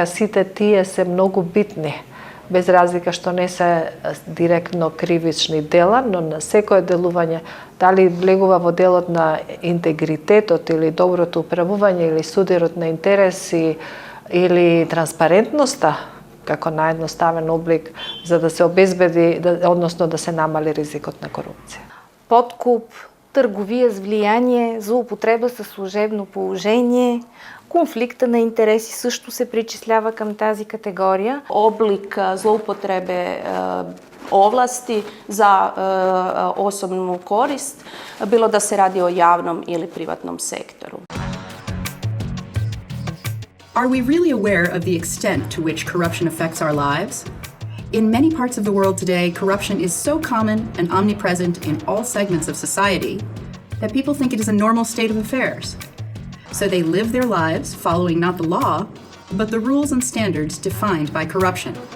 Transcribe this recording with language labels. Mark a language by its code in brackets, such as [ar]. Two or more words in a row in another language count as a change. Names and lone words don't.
[mk] сите тие се многу битни, без разлика што не се директно кривични дела, но на секое делување, дали влегува во делот на интегритетот или доброто управување или судирот на интереси или транспарентноста, како наједноставен облик за да се обезбеди, односно да се намали ризикот на корупција. [bg] Подкуп, търговия с влияние, злоупотреба със служебно положение, конфликта на интереси също се причислява към тази категория. [hr] Облик zloupotrebe ovlasti za osobnu korist, bilo da se radi o javnom ili privatnom sektoru. [en] Are we really aware of the extent to which corruption affects our lives? In many parts of the world today, corruption is so common and omnipresent in all segments of society that people think it is a normal state of affairs. So they live their lives following not the law, but the rules and standards defined by corruption.